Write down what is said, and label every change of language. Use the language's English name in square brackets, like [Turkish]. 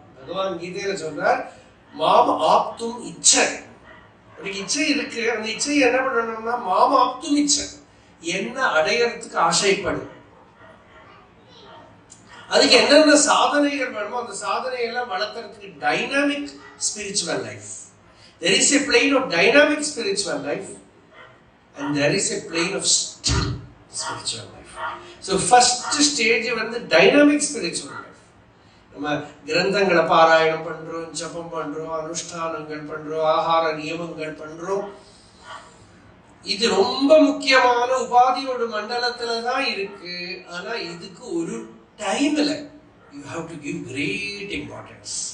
[Tamil] பகவான் கீதையில சொல்றார், [Sanskrit] மாம் ஆப்தும் இச்சை. [Tamil] ஒரு இச்சை இருக்கு, அந்த இச்சையை என்ன பண்ணணும்னா மாம் ஆப்தும் இச்சை, என்ன அடையறதுக்கு ஆசைப்படு. அதுக்கு என்னென்ன சாதனைகள் வேணுமோ அந்த சாதனையெல்லாம் வளர்க்கறதுக்கு dynamic spiritual life. [English] There is a plane of dynamic spiritual life and there is a plane of still spiritual life. So first stage [Tamil] வந்து [English] dynamic spiritual life. [Tamil] நம்ம கிரந்தங்களை பாராயணம் பண்றோம், ஜபம் பண்றோம், அனுஷ்டானங்கள் பண்றோம், ஆகார நியமங்கள் பண்றோம். இது ரொம்ப முக்கியமான உபாதியோட மண்டலத்துல தான் இருக்கு. ஆனா இதுக்கு ஒரு டைம்ல [English] you have to give great importance.